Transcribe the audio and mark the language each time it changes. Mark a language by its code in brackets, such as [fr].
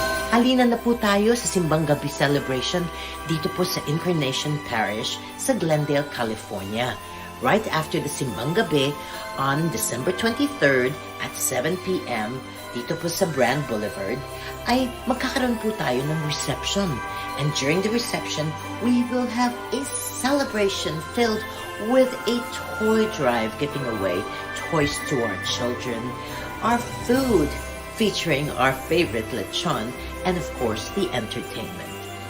[tl] Halina na po tayo sa Simbang Gabi celebration dito po sa Incarnation Parish sa Glendale, California. [en] Right after the Simbang Gabi on December 23rd at 7 p.m. [tl] dito po sa Brand Boulevard ay magkakaroon po tayo ng reception. [en] And during the reception, we will have a celebration filled with a toy drive giving away toys to our children, our food featuring our favorite lechon, and of course the entertainment.